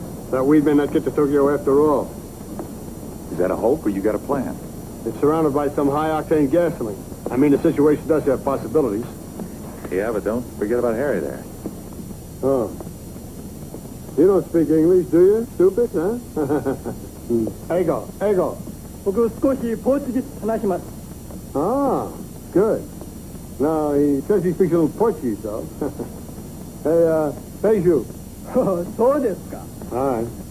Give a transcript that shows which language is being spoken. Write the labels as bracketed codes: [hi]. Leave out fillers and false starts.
[en] Thought we'd may not get to Tokyo after all. Is that a hope or you got a plan? It's surrounded by some high-octane gasoline. I mean, the situation does have possibilities. Yeah, but don't forget about Harry there. Oh. You don't speak English, do you? Stupid, huh? Ego. [ja] 僕少しポーチギス話します [en] Ah, good. No, he says he speaks a little Portuguese, though. Hey, Beiju. [ja] そうですか [en] All right.